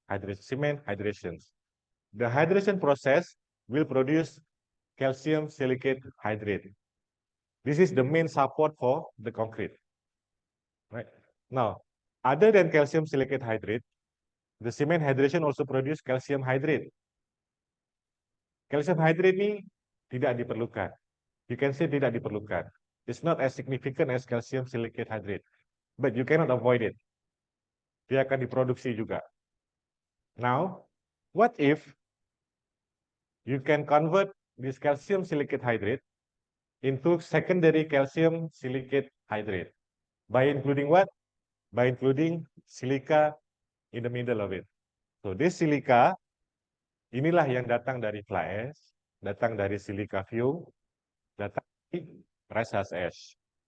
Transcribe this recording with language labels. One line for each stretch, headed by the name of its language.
English: Hydration, cement hydrations. The hydration process will produce calcium silicate hydrate. This is the main support for the concrete. Right. Now, other than calcium silicate hydrate, the cement hydration also produce calcium hydrate.
Indonesian: Calcium hydrate ini tidak diperlukan.
English: You can say
Indonesian: tidak diperlukan.
English: It's not as significant as calcium silicate hydrate, but you cannot avoid it.
Indonesian: Dia akan diproduksi juga.
English: Now, what if you can convert this calcium silicate hydrate into secondary calcium silicate hydrate by including what? By including silica in the middle of it. So this silica
Indonesian: inilah yang datang dari fly ash, datang dari silica fume, datang dari rice husk ash.